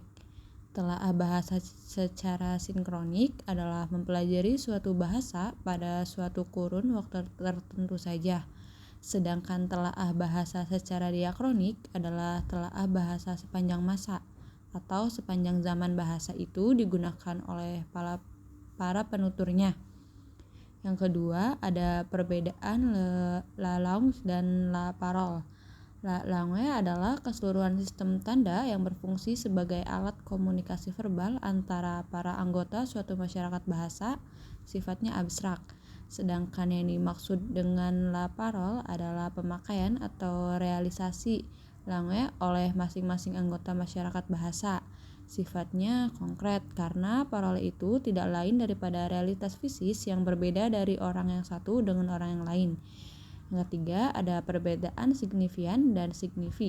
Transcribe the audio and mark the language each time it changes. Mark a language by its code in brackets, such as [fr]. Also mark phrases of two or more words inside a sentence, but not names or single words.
[id] Telaah bahasa secara sinkronik adalah mempelajari suatu bahasa pada suatu kurun waktu tertentu saja. Sedangkan telaah bahasa secara diakronik adalah telaah bahasa sepanjang masa atau sepanjang zaman bahasa itu digunakan oleh para penuturnya. Yang kedua ada perbedaan [fr] la langue [id] dan [fr] la parole. La langue [id] adalah keseluruhan sistem tanda yang berfungsi sebagai alat komunikasi verbal antara para anggota suatu masyarakat bahasa, sifatnya abstrak. Sedangkan yang dimaksud dengan [fr] la parole [id] adalah pemakaian atau realisasi langue oleh masing-masing anggota masyarakat bahasa. Sifatnya konkret karena parole itu tidak lain daripada realitas fisis yang berbeda dari orang yang satu dengan orang yang lain. Yang ketiga ada perbedaan signifian dan signifi.